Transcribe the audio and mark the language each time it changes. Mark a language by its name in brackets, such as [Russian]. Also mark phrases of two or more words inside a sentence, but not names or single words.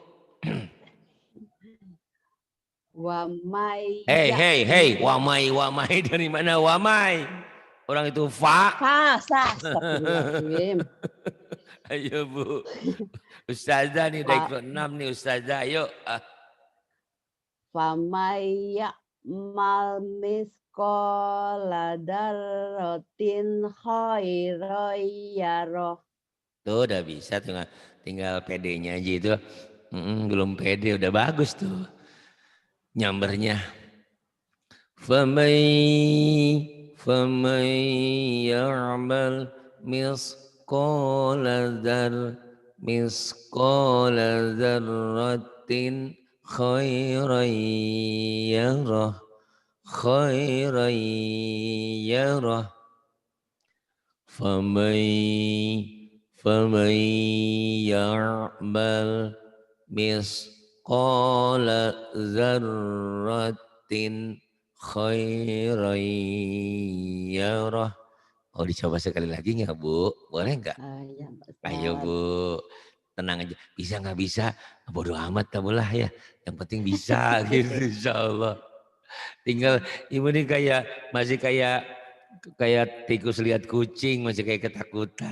[Indonesian] Wamai. Hei, wamai dari mana wamai? Orang itu fa. Astagfirullahaladzim. Ayo bu. Ustazah nih dari kelas 6 nih Ustazah. Ayo. Famaya mal miskola darrotin khairoyaro. Tuh udah bisa tinggal PD-nya aja itu. Belum PD udah bagus tuh. Nyambernya. [Arabic] فمن يعمل مثقال ذرة خيرا يره. فمن يعمل مثقال ذرة خيرا يره. [Indonesian] Oh dicoba sekali lagi nggak bu? Boleh nggak? Ya, Ayo bu, tenang aja. Bisa nggak bisa? Bodoh amat kamu lah ya. Yang penting bisa gitu insya Allah. Tinggal ibu nih masih kayak tikus lihat kucing, masih kayak ketakutan.